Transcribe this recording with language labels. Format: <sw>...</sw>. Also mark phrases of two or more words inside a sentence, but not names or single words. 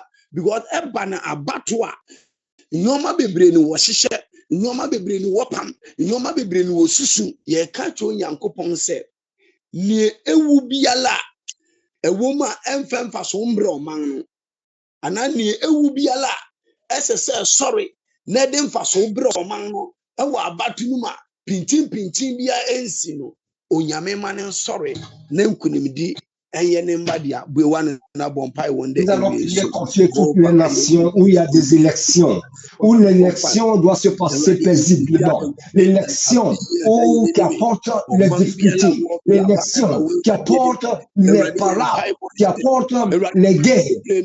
<ak>because ɛba na abato a nneɛma bebree ne wɔhyehyɛ nneɛma bebree ne wɔpam nneɛma bebree ne wɔsusu yɛka kyerɛ Onyankopɔn sɛ ne ewu biara ɛwɔ mu a ɛmfɛmfa so mbrɛ ɔman no anaa ne ewu biara ɛsɛ sɛ sɔre na ɛde mfa so brɛ ɔman no ɛwɔ abato no mu a pintin biara ɛnsi no Onyame ma ne nsɔre na nkunimdi.</ak> <fr>Nous allons confier toute une nation où il y a des élections, où l'élection doit se passer paisiblement. L'élection qui apporte les difficultés, l'élection qui apporte les parades, qui apporte les guerres.</fr>